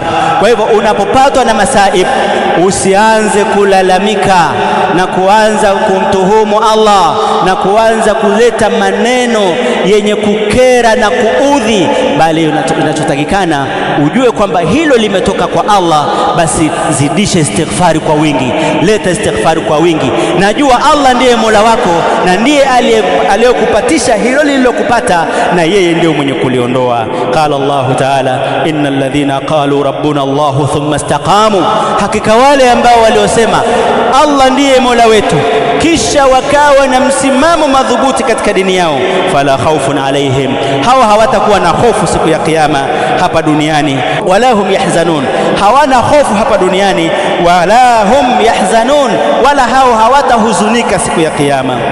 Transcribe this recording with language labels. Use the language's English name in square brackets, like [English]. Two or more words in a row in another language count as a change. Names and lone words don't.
[Swahili] Kwa hivyo unapopatwa na masaib, usianze kulalamika na kuanza kumtuhumu Allah na kuanza kuleta maneno yenye kukera na kuudhi, bali unachotakikana ujue kwamba hilo limetoka kwa Allah. Basi zidisha istighfari kwa wingi, leta istighfari kwa wingi. Najua Allah ndiye Mola wako na ndiye aliyekupatisha hilo lililokupata, na yeye ndiye mwenye kuliondoa. [Arabic] قال الله تعالى إن الذين قالوا ربنا الله ثم استقاموا, [Swahili] hakika wale ambao waliosema Allah ndiye Mola wetu kisha wakawa na msimamo madhubuti katika dini yao, [Arabic] فلا خوف عليهم, [Swahili] hawa hawatakuwa na hofu siku ya kiyama hapa duniani, [Arabic] ولا هم يحزنون, [Swahili] hawana hofu hapa duniani, [Arabic] ولا هم يحزنون, [Swahili] wala hao hawatahuzunika siku ya kiyama.